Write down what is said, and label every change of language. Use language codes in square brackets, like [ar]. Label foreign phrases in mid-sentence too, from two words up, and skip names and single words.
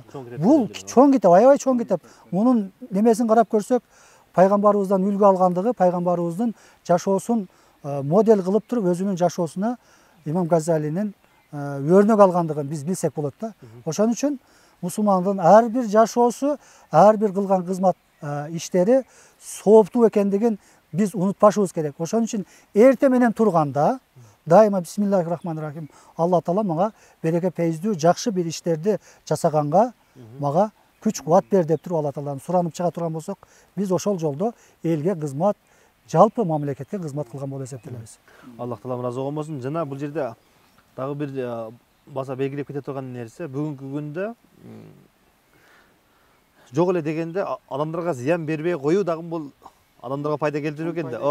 [ky] Бул чоң китеп, аябай чоң китеп. Мунун немесин карап көрсөк, пайгамбарыбыздан үлгү алгандыгы, пайгамбарыбыздын жашоосун модель кылып туруп, өзүнүн жашоосуна Имам Газалинин өрнөк алгандыгын биз билсек болот да. Ошон үчүн мусулмандын ар бир жашоосу, ар бир кылган кызмат иштери сооптуу экендигин биз унутпашыбыз керек. Ошон үчүн эрте менен турганда дайыма [ar] بسم الله الرحمن الرحيم, [ky] Алла Таала мага береке пейиздүү жакшы бир иштерди жасаганга мага күч кубат бер деп туруп Алла Тааладан суранып чыга турган болсок, биз ошол жолдо элге кызмат, жалпы мамлекетке кызмат кылган болуп эсептелебиз. Аллах Таалам ыраазы болсун. Жана бул жерде дагы бир баса белгилеп кете турган нерсе, бүгүнкү күндө жок эле дегенде адамдарга зыян бербей коюу дагы бул адамдарга пайда келтирүү экен да.